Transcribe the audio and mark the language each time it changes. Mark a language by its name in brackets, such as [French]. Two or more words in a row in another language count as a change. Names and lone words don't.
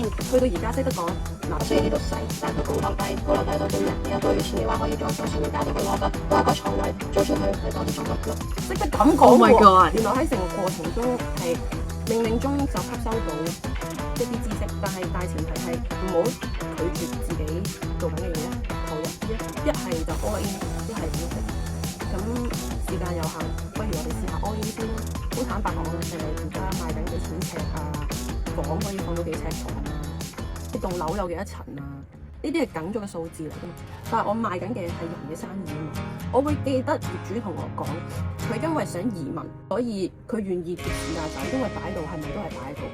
[Cantonese] 去到而家識得講嗱，雖然呢度細，但係佢高樓低到對人，有對前面話可以再上面加到佢攞得多一個床位，再出去係多啲床位咯。識得咁講喎，原來喺成個過程中係冥冥中就吸收到一啲知識，但係大前提係唔好拒絕自己做緊嘅嘢，投入一係就 [English] all in， [Cantonese] 一係唔好食。咁時間有限，不如我哋試下 [English] all in [Cantonese] 先啦。好坦白講，而家賣緊幾錢尺啊？房可以放到幾尺床啊？呢棟樓有幾多層啊？呢啲係梗咗嘅數字嚟㗎嘛。但係我賣緊嘅係人嘅生意啊嘛。我會記得業主同我講，佢因為想移民，所以佢願意貼市價走，因為擺到係咪都係擺到。